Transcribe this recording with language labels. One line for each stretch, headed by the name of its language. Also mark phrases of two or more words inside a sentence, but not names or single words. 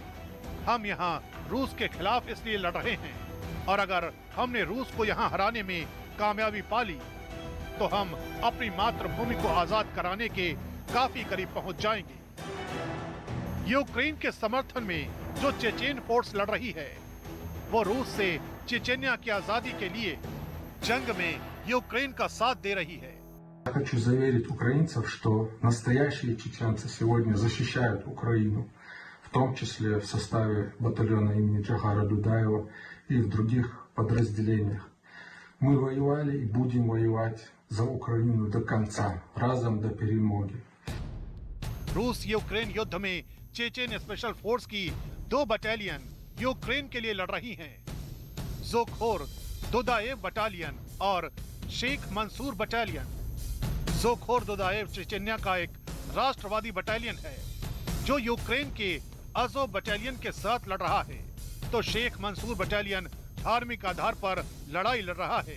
Hindi: हम यहाँ रूस के खिलाफ इसलिए लड़ रहे हैं, और अगर हमने रूस को यहाँ हराने में कामयाबी पा ली तो हम अपनी मातृभूमि को आजाद कराने के काफी करीब पहुंच जाएंगे। यूक्रेन के समर्थन में जो चेचेन फोर्स लड़ रही है, वो रूस से चेचेनिया की आजादी के लिए जंग में यूक्रेन का साथ दे रही है।
Russian: Я хочу заверить украинцев, что настоящие чеченцы сегодня защищают Украину, в том числе в составе батальона имени Джохара Дудаева и в других подразделениях. Мы воевали и будем воевать за Украину до конца,
Ukrainian: разом до перемоги.
Hindi: रूस यूक्रेन युद्ध में चेचेन
English: special force
Hindi: की 2 बटालियन यूक्रेन के लिए लड़ रही हैं। ज़ोखोर दुदाएव बटालियन और शेख मंसूर बटालियन। ज़ोखोर दुदाएव चेचेनिया का एक राष्ट्रवादी बटालियन है जो यूक्रेन के अज़ोव बटालियन के साथ लड़ रहा है, तो शेख मंसूर बटालियन धार्मिक आधार पर लड़ाई लड़ रहा है।